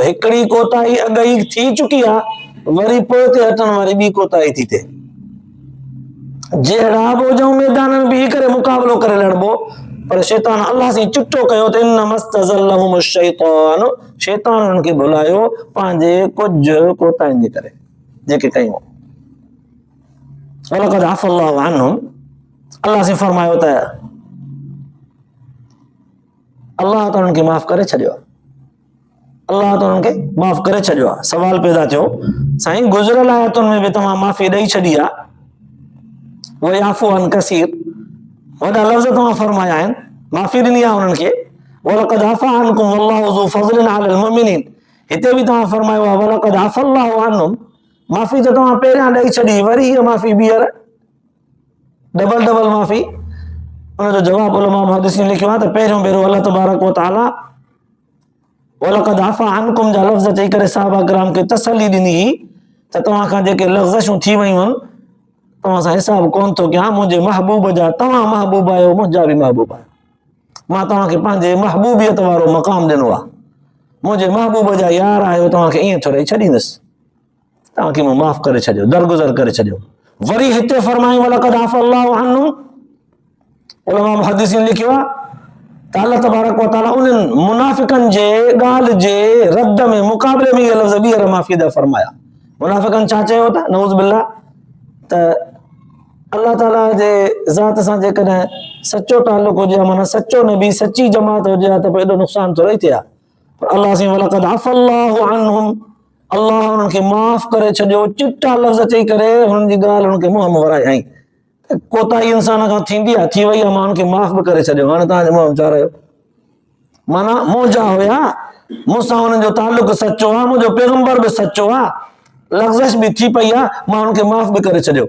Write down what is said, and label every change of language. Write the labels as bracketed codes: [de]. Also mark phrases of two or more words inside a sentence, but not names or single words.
[sd] हिकिड़ी कोताही अॻई थी चुकी आहे, वरी पोइ ते हटण वारी ॿी कोताही थी थिए। जहिड़ा बोझूं मैदान में बीही करे मुक़ाबलो करे लड़बो, पर शैतान अल्लाह से चिट्ठो कयो त [ar] إنما استزلهم الشيطان, [sd] शैतान हुननि खे भुलायो पंहिंजे कुझु कोताहिनि जे करे जेके कयूं। [ar] ولقد عفا الله عنهم, [sd] अल्लाह से फरमायो त अल्लाह तो उनके माफ़ करे छॾियो आहे। अल्लाह तो उनके माफ़ करे छॾियो आहे। सवाल पैदा थियो, साईं गुज़िरियल आयतुनि में बि तव्हां माफ़ी ॾेई छॾी आहे, [ar] ويعفو عن كثير, [sd] वॾा लफ़्ज़ तव्हां फरमाया आहिनि, माफ़ी ॾिनी आहे उन्हनि खे। [ar] ولقد عفا عنكم والله ذو فضل على المؤمنين, [sd] हिते बि तव्हां फरमायो आहे [ar] ولقد عفا الله عنهم, [sd] माफ़ी त तव्हां पहिरियां ॾेई छॾी, वरी हीअ माफ़ी ॿीहर डबल माफ़ी। उनजो जवाबु उलमा मुहद्दिसीन लिखियो आहे त पहिरियों भेरो [ar] الله تبارك وتعالى ولقد عفا عنكم [sd] जा लफ़्ज़ चई करे सहाबा किराम खे तसली ॾिनी त तव्हां खां जेके लग़्ज़शूं थी वयूं आहिनि तव्हां सां हिसाब कोन थो कयां, मुंहिंजे महबूब जा तव्हां महबूब आहियो, मुंहिंजा बि महबूब आहियो, मां तव्हांखे पंहिंजे महबूबियत वारो मक़ाम ॾिनो आहे, मुंहिंजे महबूब जा यार आहियो, तव्हांखे ईअं थोरे छॾींदुसि, तव्हांखे मूं माफ़ करे छॾियो, दरगुज़र करे छॾियो। वरी हिते फरमाई [ar] ولقد عفا الله عنهم, [sd] उलमा मुहद्दिसीन लिखियो आहे त [ar] الله تبارك وتعالى [sd] उन्हनि मुनाफ़िक़नि जे ॻाल्हि जे रद में मुक़ाबले में इहे लफ़्ज़ ॿीहर माफ़ी दा फरमाया। मुनाफ़िक़नि छा चयो त [ar] نعوذ بالله [sd] त अल्लाह ताला जे ज़ात सां जेकॾहिं सचो ताल्लुक़ हुजे, माना सचो नबी सची जमात हुजे त पोइ एॾो नुक़सान थोरे थिए हा। पर अल्लाह साईं [ar] ولقد عفا الله عنهم, [sd] अल्लाह उन्हनि खे माफ़ करे छॾियो, चिटा लफ़्ज़ चई करे हुननि जी ॻाल्हि हुननि खे मुंहं में वराई। कोताही इंसान खां थींदी आहे, थी वई आहे, मां हुनखे माफ़ बि करे छॾियो, हाणे तव्हांजे मुंहं में छा रहियो? माना मौजा हुया, मूंसां हुननि जो ताल्लुक़ सचो आहे, मुंहिंजो पैगंबर बि सचो आहे, लग़्ज़श बि थी पई आहे, मां हुनखे माफ़ बि करे छॾियो।